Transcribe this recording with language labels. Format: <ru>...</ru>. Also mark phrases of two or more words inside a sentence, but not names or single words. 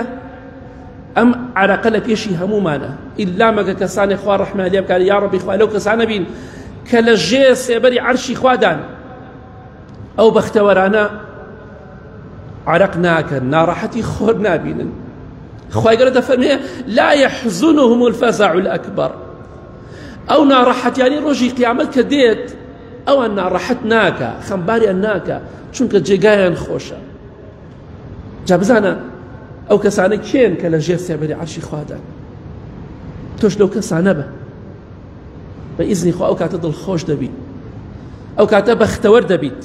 <ckb>ئەم عەرەقە لە پێشی هەمومانە، ئیلا مەگە کەسانی خوا ڕەحمەتی لێ بکات. یا ڕەبی خوا لەو کەسانە بین کە لە ژێ سێبەری عەرشی خوادان، ئەو بەختەوەرانە عەرەق ناکەن، ناڕەحەتی خۆر نابینن.</ckb> <ar>خوای گەورە دەفەرمێ لا يحزنهم الفزع الأكبر،</ar> <ckb>ئەو ناڕەحەتیانی ڕۆژی قیامەت کە دێت، ئەوان ناڕەحەت ناکە، خەمباریان ناکە، چونکە جێگایان خۆشە. جا بزانە ئەو کەسانە کێن کە لە ژێر سێبەری عەرشی خوادان. تۆش لەو کەسانە بە بە ئیزنی خوا ئەو کاتە دڵخۆش دەبیت، ئەو کاتە بەختەوەر دەبیت.</ckb>